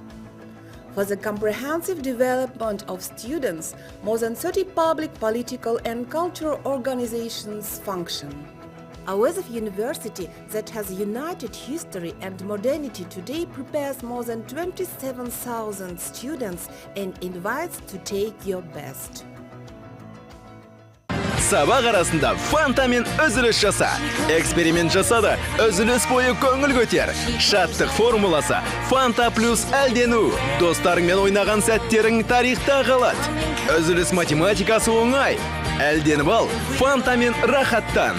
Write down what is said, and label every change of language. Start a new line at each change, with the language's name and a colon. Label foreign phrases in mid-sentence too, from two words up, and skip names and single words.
English: For the comprehensive development of students, more than 30 public, political, and cultural organizations function. Hajiyev University, that has united history and modernity, today prepares more than 27,000 students and invites to take your best.
Kazakh: Сабақ арасында фантамен үзіліс жаса. Эксперимент жаса да үзіліс бойы көңіл көтер. Шаттық формуласы Фанта плюс әлдену. Достарыңмен ойнаған сәттерің тарихта қалады. Үзіліс математикасы оңай. Әлденіп ал, фантамен рахаттан.